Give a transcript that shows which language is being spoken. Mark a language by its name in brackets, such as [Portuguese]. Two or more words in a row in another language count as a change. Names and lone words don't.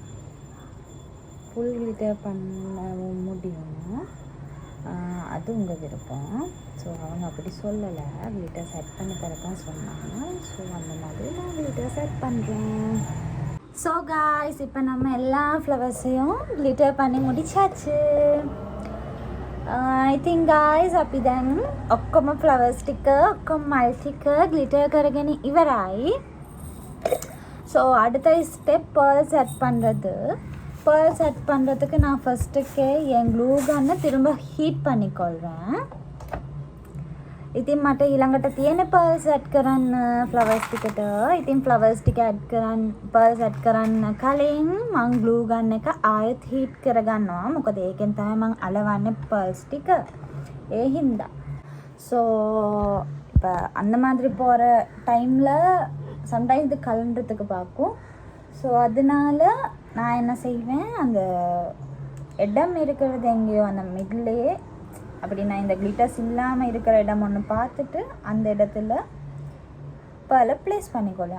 [English] full glitter [Tamil] பண்ண முடியும், அது உங்கள் விருப்பம். ஸோ அவங்க அப்படி சொல்லலை, [English] glitter set [Tamil] பண்ணி தரதான் சொன்னாங்க. ஸோ அந்த மாதிரி நான் [English] glitter set [Tamil] பண்ணுறேன். [English] so guys, [Tamil] இப்போ நம்ம எல்லா ஃப்ளவர்ஸையும் கிளிட்டர் பண்ணி முடிச்சாச்சு. [English] I think guys [Sinhala] අපි දැන් ඔක්කොම ෆ්ලවර්ස් ටික ඔක්කොම මල් ටික ග්ලිටර් කරගෙන ඉවරයි. [Tamil] ஸோ அடுத்த [English] step pearl set [Tamil] பண்ணுறது. [English] pearl set [Tamil] பண்ணுறதுக்கு நான் ஃபஸ்ட்டுக்கே என் [English] glue gun [Tamil] திரும்ப ஹீட் பண்ணிக்கொள்கிறேன். [Sinhala] ඉතින් මට ඊළඟට තියෙන [English] pearl set [Sinhala] කරන්න ෆ්ලවර්ස් ටිකට. ඉතින් ෆ්ලවර්ස් ටික ඇඩ් කරන්න [English] pearl set [Sinhala] කරන්න කලින් මං [English] glue gun [Sinhala] එක ආයෙත් හීට් කරගන්නවා. මොකද ඒකෙන් තමයි මං අලවන්නේ පර්ල්ස් ටික. ඒ හින්දා. [Tamil] ஸோ இப்போ அந்த மாதிரி போகிற [English] time sometimes [Tamil] இது கலண்டுறதுக்கு பார்க்கும். ஸோ அதனால நான் என்ன செய்வேன், அந்த இடம் இருக்கிறது எங்கேயோ அந்த மிட்லேயே அப்படி நான் இந்த கிளிட்டர்ஸ் இல்லாமல் இருக்கிற இடம் ஒன்று பார்த்துட்டு அந்த இடத்துல பல ப்ளேஸ் பண்ணிக்கொள்ளேன்.